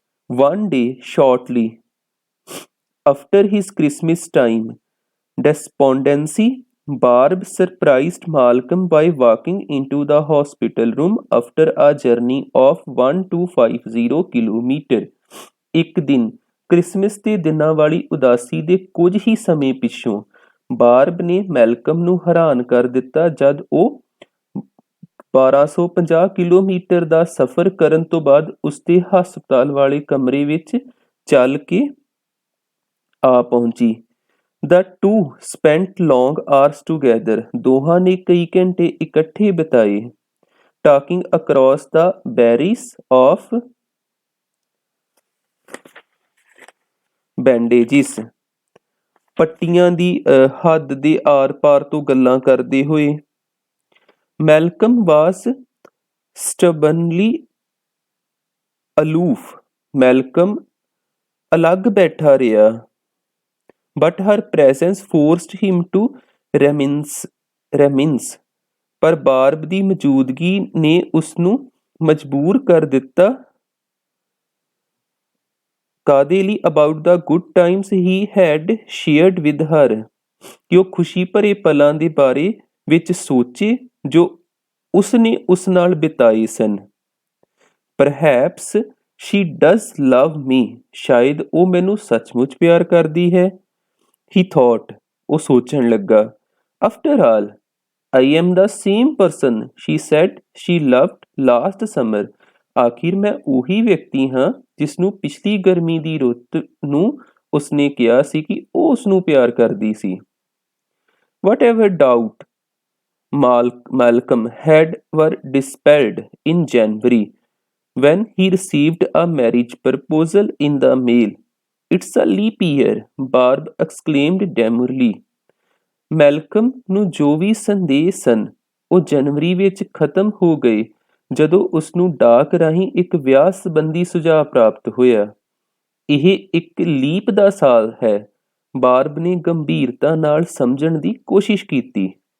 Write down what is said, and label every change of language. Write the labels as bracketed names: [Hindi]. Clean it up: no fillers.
[English] One day shortly after his Christmas time despondency, Barb surprised Malcolm by walking into the hospital room after a journey of 1250 kilometer। [Punjabi] ਇੱਕ ਦਿਨ Christmas ਦੇ ਦਿਨਾਂ ਵਾਲੀ ਉਦਾਸੀ ਦੇ ਕੁਝ ਹੀ ਸਮੇਂ ਪਿੱਛੋਂ ਬਾਰਬ ਨੇ ਮੈਲਕਮ ਨੂੰ ਹੈਰਾਨ ਕਰ ਦਿੱਤਾ ਜਦ ਉਹ 1250 ਕਿਲੋਮੀਟਰ ਦਾ ਸਫ਼ਰ ਕਰਨ ਤੋਂ ਬਾਅਦ ਉਸਦੇ ਹਸਪਤਾਲ ਵਾਲੇ ਕਮਰੇ ਵਿੱਚ ਚੱਲ ਕੇ ਆ ਪਹੁੰਚੀ। [English] The two spent long hours together। [Punjabi] ਦੋਹਾਂ ਨੇ ਕਈ ਘੰਟੇ ਇਕੱਠੇ ਬਿਤਾਏ। [English] Talking across the barriers of bandages। [Punjabi] ਪੱਟੀਆਂ ਦੀ ਹੱਦ ਦੇ ਆਰ-ਪਾਰ ਤੋਂ ਗੱਲਾਂ ਕਰਦੇ ਹੋਏ। [English] Malcolm was stubbornly aloof। [Punjabi] Malcolm ਅਲੱਗ ਬੈਠਾ ਰਿਹਾ। [English] But her presence forced him to reminisce। [Punjabi] ਪਰ ਬਾਰਬ ਦੀ ਮੌਜੂਦਗੀ ਨੇ ਉਸਨੂੰ ਮਜਬੂਰ ਕਰ ਦਿੱਤਾ ਕਾਹਦੇ ਲਈ [English] about the good times he had shared with her। [Punjabi] ਕਿ ਉਹ ਖੁਸ਼ੀ ਭਰੇ ਪਲਾਂ ਦੇ ਬਾਰੇ ਵਿੱਚ ਸੋਚੇ ਜੋ ਉਸਨੇ ਉਸ ਨਾਲ ਬਿਤਾਏ ਸਨ। [English] Perhaps she does love me। [Punjabi] ਸ਼ਾਇਦ ਉਹ ਮੈਨੂੰ ਸੱਚਮੁੱਚ ਪਿਆਰ ਕਰਦੀ ਹੈ। [English] He thought। [Punjabi] ਉਹ ਸੋਚਣ ਲੱਗਾ। [English] After all, I am the same person she said she loved last summer। [Punjabi] ਆਖਿਰ ਮੈਂ ਉਹੀ ਵਿਅਕਤੀ ਹਾਂ ਜਿਸਨੂੰ ਪਿਛਲੀ ਗਰਮੀ ਦੀ ਰੁੱਤ ਨੂੰ ਉਸਨੇ ਕਿਹਾ ਸੀ ਕਿ ਉਹ ਉਸਨੂੰ ਪਿਆਰ ਕਰਦੀ ਸੀ। [English] Whatever doubt Malcolm had were dispelled in January when he received a marriage proposal in the mail। It's a leap year, Barb exclaimed demurely। [Punjabi] Malcolm ਨੂੰ ਜੋ ਵੀ ਸੰਦੇਹ ਸਨ ਉਹ ਜਨਵਰੀ ਵਿੱਚ ਖਤਮ ਹੋ ਗਏ ਜਦੋਂ ਉਸਨੂੰ ਡਾਕ ਰਾਹੀਂ ਇੱਕ ਵਿਆਹ ਸੰਬੰਧੀ ਸੁਝਾਅ ਪ੍ਰਾਪਤ ਹੋਇਆ। ਇਹ ਇੱਕ ਲੀਪ ਦਾ ਸਾਲ ਹੈ। ਬਾਰਬ ਨੇ ਗੰਭੀਰਤਾ ਨਾਲ ਸਮਝਣ ਦੀ ਕੋਸ਼ਿਸ਼ ਕੀਤੀ।